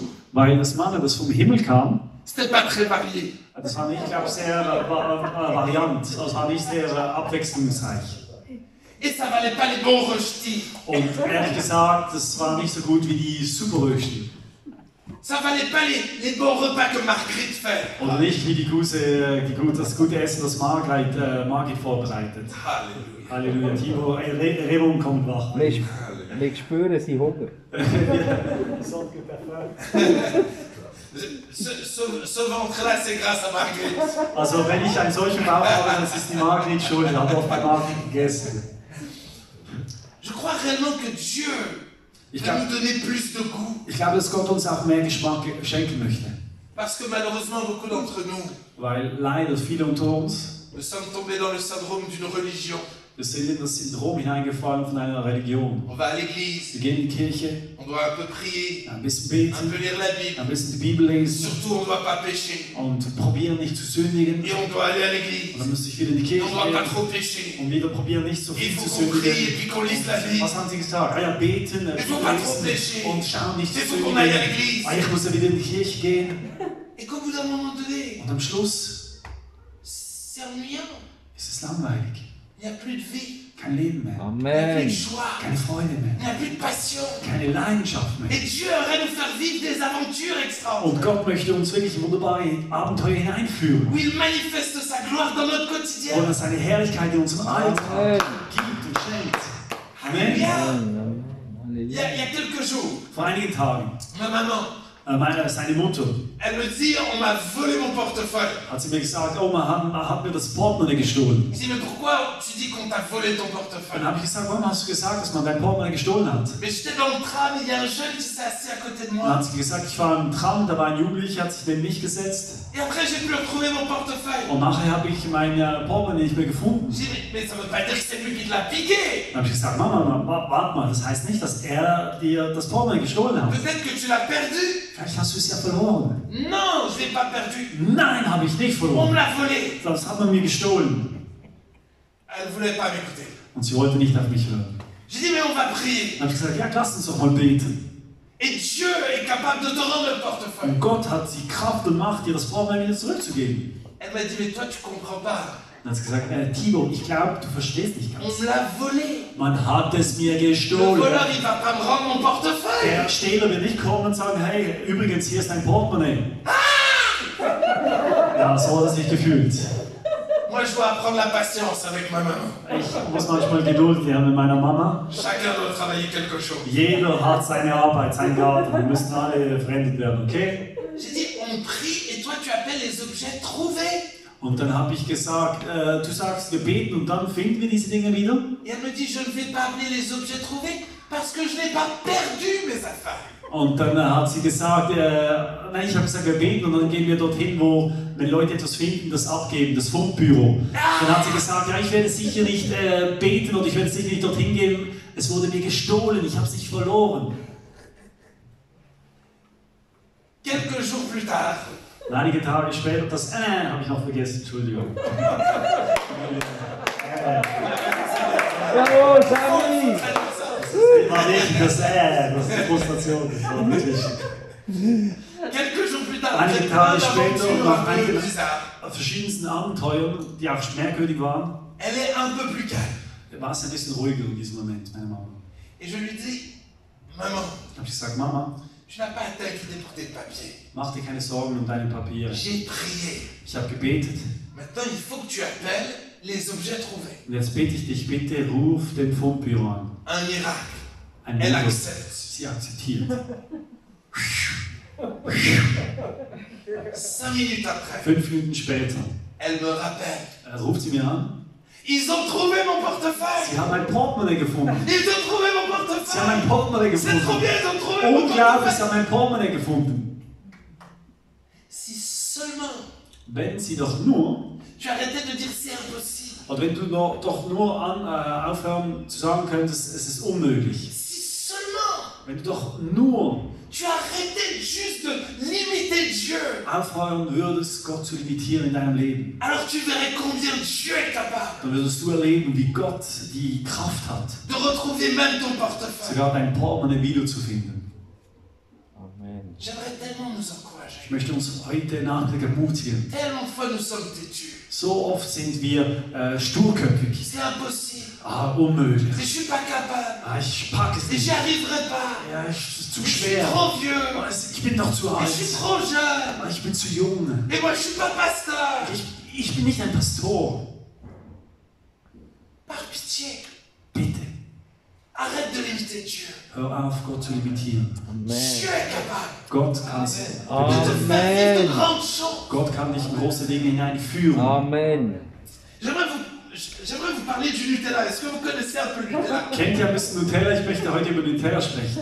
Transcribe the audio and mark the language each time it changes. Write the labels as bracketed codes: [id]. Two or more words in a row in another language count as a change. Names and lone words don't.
[de] Weil das Manna, das vom Himmel kam, [fr] c'était pas très varié. [de] das war nicht, glaube ich, sehr variant. Das war nicht sehr abwechslungsreich. [fr] Et ça valait pas les bons röstis. [de] Und ehrlich gesagt, das war nicht so gut wie die Superrösti. [fr] Ça valait pas les bons repas que Marguerite fait. [de] Oder nicht wie das gute Essen, das Margit vorbereitet. [fr] Alléluia. [de] Halleluja. Timo, Erinnerung kommt wach. Wir spüren sie Hunger. [fr] Ce ventre-là, c'est grâce à Marguerite. [de] Also wenn ich einen solchen Bauch habe, das ist die Margrit schuld. Ich habe oft bei Margrit gegessen. [fr] Je crois réellement que Dieu [de] Ich [fr] va [de] glaube, [fr] nous donner plus de goût. [de] dass Gott uns auch mehr Geschmack schenken möchte. [fr] Parce que malheureusement, beaucoup d'entre nous, [de] Weil leider viele unter uns, [fr] nous sommes tombés dans le syndrome d'une religion. [de] wir sind in das Syndrom hineingefallen von einer Religion. [fr] On va à l'église, [de] Wir gehen in die Kirche, [fr] on doit un peu prier, [de] ein bisschen [fr] un [de] beten, [fr] peu lire la Bible. [de] ein bisschen die Bibel lesen [fr] Surtout, on ne doit pas pécher. [de] und probieren nicht zu sündigen. [fr] Et on doit aller à [de] Und [fr] l'église. [de] dann müsste ich wieder in die [fr] On [de] Kirche [fr] ne doit pas [de] gehen [fr] trop pécher. [de] und wieder probieren nicht so [fr] Il [de] viel [fr] faut [de] zu [fr] qu'on prie et [de] sündigen. [fr] puis qu'on lise la Bible. [de] Was haben sie gesagt? Ah ja, beten, [fr] Il faut pas trop [de] lesen [fr] pécher. [de] und schauen nicht zu [fr] Il faut qu'on aille à [de] sündigen. [fr] l'église. [de] Ah, ich muss ja wieder in die Kirche gehen. [fr] Et qu'au bout d'un moment donné, [de] Und am Schluss [fr] c'est ennuyant. [de] ist es langweilig. [fr] Il n'y a plus de vie, [de] Kein Leben mehr, [fr] il n'y a plus de Amen. joie, [de] keine Freude [fr] il [de] mehr, [fr] n'y a plus de passion. [de] keine Leidenschaft mehr. [fr] Et Dieu aimerait nous faire vivre des aventures extraordinaires. [de] Und Gott möchte uns wirklich in wunderbare Abenteuer hineinführen, [fr] Où il manifeste sa gloire dans notre [de] wo [fr] quotidien. [de] er seine Herrlichkeit in unserem Alltag gibt und schenkt. Amen. [fr] Alléluia. Il y [de] Halleluja. [fr] a quelques jours, [de] Vor einigen Tagen, [fr] ma maman, [de] seine Mutter, [fr] elle me dit on m'a volé mon portefeuille. [de] hat sie mir gesagt, Oma hat mir das Portemonnaie gestohlen. [fr] Je dis mais pourquoi tu dis qu'on t'a volé ton [de] Dann [fr] portefeuille? [de] habe ich gesagt, warum hast du gesagt, dass man dein Portemonnaie gestohlen hat? [fr] Mais j'étais dans le tram et il y a un jeune qui s'est assis à côté de [de] Dann [fr] moi. [de] hat sie gesagt, ich war im Tram, da war ein Jugendlicher, hat sich neben mich gesetzt. [fr] Et après j'ai pu retrouver mon portefeuille. [de] Und nachher habe ich mein Portemonnaie nicht mehr gefunden. [fr] Je dis mais ça veut pas dire que c'est lui qui te l'a piqué. [de] Dann habe ich gesagt, Mama, warte mal, das heißt nicht, dass er dir das Portemonnaie gestohlen hat. [fr] Peut-être que tu l'as perdu. [de] Vielleicht hast du es ja verloren. [fr] Non, je l'ai pas perdu. [de] Nein, habe ich nicht [fr] On me [de] verloren. [fr] l'a volé. [de] Das hat man mir gestohlen. [fr] Elle voulait pas m'écouter. [de] Und sie wollte nicht auf mich hören. [fr] J'ai dit mais on va prier. [de] Dann habe ich gesagt, ja, lass uns doch mal beten. [fr] Et Dieu est capable de te rendre le portefeuille. [de] Und Gott hat die Kraft und Macht, dir das Portemonnaie wieder zurückzugeben. [fr] Elle m'a dit mais toi tu comprends pas. [de] Dann hat sie gesagt, Thibaut, ich glaube, du verstehst nicht [fr] On [de] ganz. [fr] me l'a volé. [de] Man hat es mir [fr] Le [de] gestohlen. [fr] voleur il va pas me rendre mon portefeuille. [de] Der Stehler wird nicht kommen und sagen, hey, übrigens, hier ist dein Portemonnaie. Ja, so hat er sich gefühlt. [fr] Moi je dois apprendre la patience avec ma maman. [de] Ich muss manchmal Geduld lernen mit meiner Mama. [fr] Chacun doit travailler quelque chose. [de] Jeder hat seine Arbeit, seinen Garten. Wir müssen alle verändert werden, okay? [fr] J'ai dit, on prie et toi tu appelles les objets trouvés. [de] Und dann habe ich gesagt, du sagst, wir beten und dann finden wir diese Dinge wieder. [fr] Et elle me dit, je ne vais pas appeler les objets trouvés parce que je n'ai pas perdu mes affaires. [de] Und dann hat sie gesagt, nein, ich habe gesagt, wir beten und dann gehen wir dorthin, wo, wenn Leute etwas finden, das abgeben, das Fundbüro. Dann hat sie gesagt, ja, ich werde sicher nicht beten oder ich werde sicher nicht dorthin gehen, es wurde mir gestohlen, ich habe es nicht verloren. [fr] Quelques jours plus tard, [de] Und einige Tage später, das habe ich noch vergessen, Entschuldigung. Bravo, Sami! War nicht das das ist die Frustration. Das war natürlich. [fr] quelques jours plus tard, [de] Einige [fr] j'ai [de] Tage [fr] plein [de] später, [fr] d'aventures [de] nach [fr] un peu [de] einigen [fr] bizarres. [de] verschiedensten Abenteuern, die auch merkwürdig waren, [fr] Elle est un peu plus calme. [de] war es ein bisschen ruhiger in diesem Moment, meine Mama. [fr] Et je lui dis, maman, [de] Ich habe gesagt, Mama, [fr] tu n'as pas à t'inquiéter pour tes papiers. [de] mach dir keine Sorgen um deine Papiere. [fr] J'ai prié. [de] Ich habe gebetet. [fr] Maintenant, il faut que tu appelles les objets trouvés. [de] Und jetzt bete ich dich, bitte ruf den Fundbüro an. [fr] Un miracle. [de] Ein [fr] Elle [de] Wunder. [fr] accepte. [de] Sie akzeptiert. [fr] 5 minutes après, [de] 5 Minuten später [fr] elle me rappelle. [de] ruft sie mir an. [fr] Ils ont trouvé mon portefeuille. [de] Sie haben ein Portemonnaie gefunden. [fr] Ils ont trouvé mon [de] Sie haben [fr] portefeuille. [de] ein Portemonnaie [fr] C'est trop [de] gefunden. [fr] bien, ils ont trouvé mon [de] Unglaublich, sie [fr] portefeuille. [de] haben ein Portemonnaie gefunden. [fr] Si seulement [de] Wenn sie doch nur, [fr] tu arrêtais de dire c'est impossible. [de] oder wenn du doch nur aufhören zu sagen könntest, es ist unmöglich. [fr] Si seulement [de] Wenn du doch nur [fr] tu arrêtais juste de limiter Dieu. [de] aufhören würdest, Gott zu limitieren in deinem Leben, [fr] Alors tu verrais combien Dieu est capable [de] dann würdest du erleben, wie Gott die Kraft hat, [fr] de retrouver même ton portefeuille. [de] sogar dein Portemonnaie wiederzufinden. Amen. [fr] J'aimerais tellement nous encourager. [de] Ich möchte uns heute Nachmittag ermutigen. [fr] Tellement de fois nous sommes têtus. [de] So oft sind wir sturköpfig. [fr] C'est impossible. [de] Unmöglich. [fr] Je suis pas capable. [de] Ich packe es [fr] Et [de] nicht. [fr] j'y arriverai pas. [de] Ja, es ist zu [fr] Je suis [de] schwer. [fr] trop vieux. [de] Ich bin noch zu [fr] Et je suis [de] alt. [fr] trop jeune. [de] Ich bin zu jung. [fr] Et moi je suis pas pasteur. [de] Ich bin nicht ein Pastor. [fr] Par pitié, [de] Bitte, [fr] arrête de limiter Dieu. [de] hör auf, Gott zu limitieren. [fr] Dieu Amen. est capable [de] Gott kann es. [fr] de te faire vivre Amen. de grandes choses. [de] Gott kann dich in große Dinge hineinführen. Amen. [fr] J'aimerais vous parler du Nutella. Est-ce que vous connaissez un peu le Nutella? [de] Kennt ihr ein bisschen Nutella? Ich möchte heute über Nutella sprechen.